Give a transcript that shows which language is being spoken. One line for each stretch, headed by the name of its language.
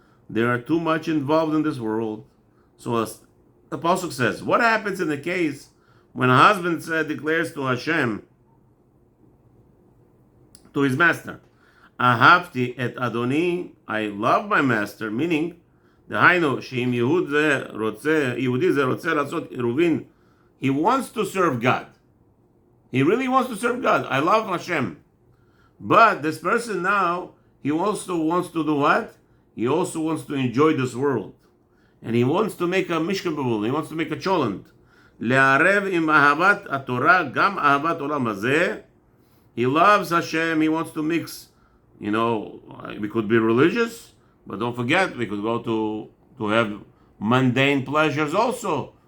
English: They are too much involved in this world. So the pasuk says, what happens in the case when a husband declares to Hashem, to his master,
Hebrew: Ahavti et Adoni,
English: I love my master, meaning,
Hebrew: דהיינו, שאם יהודי זה רוצה לעשות עירובין,
English: he wants to serve God. He really wants to serve God. I love Hashem. But this person now, he also wants to do what? He also wants to enjoy this world. And he wants to make a mishkan b'vul. He wants to make a cholent.
Hebrew: לערב עם אהבת התורה, גם אהבת עולם הזה.
English: He loves Hashem. He wants to mix, we could be religious, but don't forget, we could go to have mundane pleasures also.